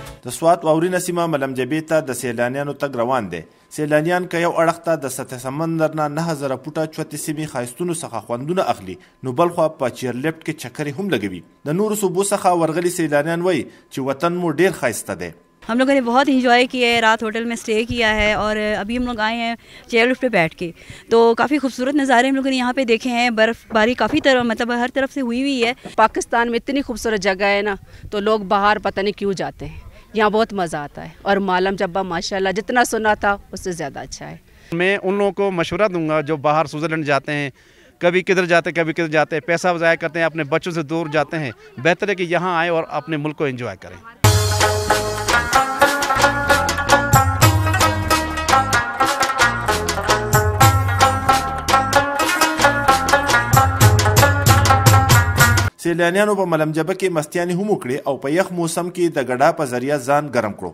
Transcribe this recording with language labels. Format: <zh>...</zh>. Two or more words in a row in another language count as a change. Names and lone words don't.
<ps>د سوات واورینه سیمه ملم جبې ته د سیلانیانو تګ روان دی. سیلانیان که یو اړخ ته د سطح سمندر نه 9000 فوټه چوتې سیمې ښایستونو څخه خوندونه اخلي، نو بل خوا په چیرلیفټ کې چکرې هم لګوي. د نورو صوبو څخه ورغلي سیلانیان وایي چې وطن مو ډیر ښایسته دی.</ps> <ur>ہم لوگوں نے بہت انجوائے کیا ہے، رات ہوٹل میں سٹے کیا ہے اور ابھی ہم لوگ آئے ہیں چیئرلفٹ پہ بیٹھ کے، تو کافی خوبصورت نظارے ہم لوگوں نے یہاں پہ دیکھے ہیں. برفباری کافی مطلب ہر طرف سے ہوئی ہے. پاکستان میں اتنی خوبصورت جگہ ہے نا، تو لوگ باہر پتا نہیں کیوں جاتے ہیں. یہاں بہت مزہ آتا ہے اور مالم جبہ ماشاءاللہ جتنا سنا تھا اس سے زیادہ اچھا ہے. میں ان لوگوں کو مشورہ دوں گا جو باہر سوئٹزرلینڈ جاتے ہیں، کبھی کدھر جاتے کبھی کدھر جاتے ہیں، پیسہ ضائع کرتے ہیں، اپنے بچوں سے دور جاتے ہیں. بہتر ہے کہ یہاں آئے اور اپنے ملک کو انجوائے کریں.</ur> <ps>سیلانیانو په ملم جبه کې مستیانې هم وکړې او په یخ موسم کې د ګډا په ذریعه ځان ګرم کړو.</ps>